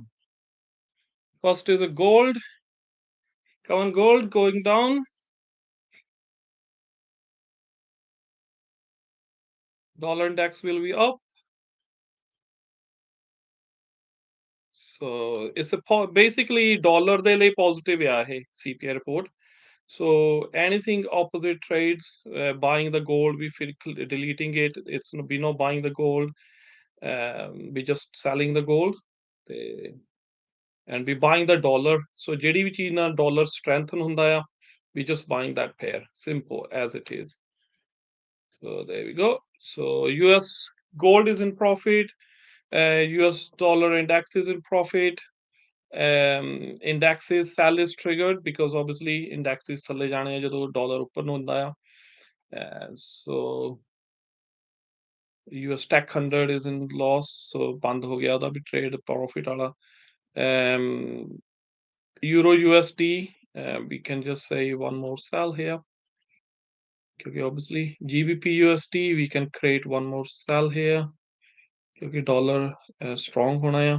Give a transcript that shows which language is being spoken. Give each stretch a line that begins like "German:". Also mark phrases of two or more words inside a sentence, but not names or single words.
English: First is a gold. Come on, gold going down. Dollar index will be up. So it's basically dollar
Punjabi: ਦੇ ਲਈ
English: positive
Punjabi: ਆ ਇਹ
English: CPI report. So anything opposite trades, buying the gold, we feel deleting it. It's we not buying the gold. We just selling the gold. And we buying the dollar.
Punjabi: So ਜਿਹੜੀ ਵੀ ਚੀਜ਼ ਨਾਲ
English: dollar strengthen
Punjabi: ਹੁੰਦਾ ਆ,
English: we just buying that pair. Simple as it is. So there we go. So US gold is in profit. US dollar index is in profit. Indexes sell is triggered because obviously indexes
Punjabi: ਥੱਲੇ ਜਾਣੇ ਆ ਜਦੋਂ dollar ਉੱਪਰ ਨੂੰ ਹੁੰਦਾ ਆ.
English: So US Tech 100 is in loss, so
Punjabi: ਬੰਦ ਹੋ ਗਿਆ ਉਹਦਾ ਵੀ
English: trade profit ਵਾਲਾ. Euro USD, we can just say one more sell here. Okay, obviously GBP USD, we can create one more sell here. Okay, dollar strong
Punjabi: ਹੋਣਾ ਹੈ.